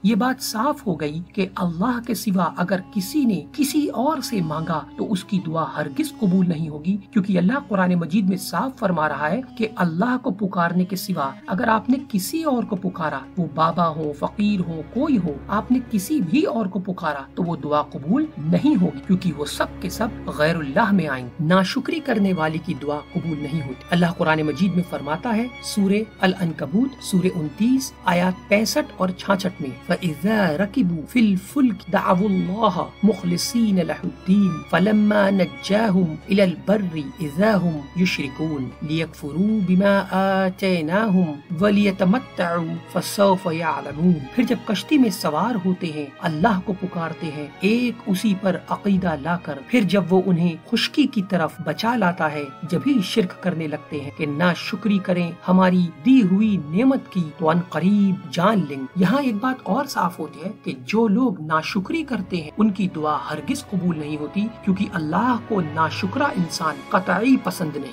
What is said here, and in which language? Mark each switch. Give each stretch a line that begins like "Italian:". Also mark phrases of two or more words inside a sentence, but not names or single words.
Hindi: ये बात साफ हो गई कि अल्लाह के सिवा अगर किसी ने किसी और से मांगा तो उसकी दुआ हरगिज कबूल नहीं होगी, क्योंकि अल्लाह कुरान मजीद में साफ फरमा रहा है कि अल्लाह को पुकारने के सिवा अगर आपने किसी और को पुकारा, वो बाबा हो, फकीर हो, कोई हो, आपने किसी भी और को पुकारा तो वो दुआ कबूल नहीं होगी, क्योंकि वो सब के सब गैरुल्लाह में आएंगे। नाशुक्री करने वाले की दुआ कबूल नहीं होती। अल्लाह कुरान मजीद में फरमाता है, सूरह अल-अनकबूत सूरह 29 आयत 65 और 66 में,
Arabic: فإذا ركبوا في الفلك دعوا الله مخلصين له الدين فلما نجاهم إلى البر إذا هم يشركون ليكفروا بما آتيناهم وليتمتعوا فسوف يعلمون.
Hindi: फिर जब कश्ती में सवार होते हैं अल्लाह को पुकारते हैं एक उसी पर अकीदा लाकर, फिर जब वो उन्हें खुशकी की तरफ बचा लाता है जब ही शिर्क करने लगते हैं कि ना शुक्री करें हमारी दी हुई नेमत की तो अन करीब जान लेंगे। यहाँ एक बात और साफ होती है कि जो लोग नाशुक्री करते हैं उनकी दुआ हरगिज कबूल नहीं होती, क्योंकि अल्लाह को नाशुक्रा इंसान कतई पसंद नहीं।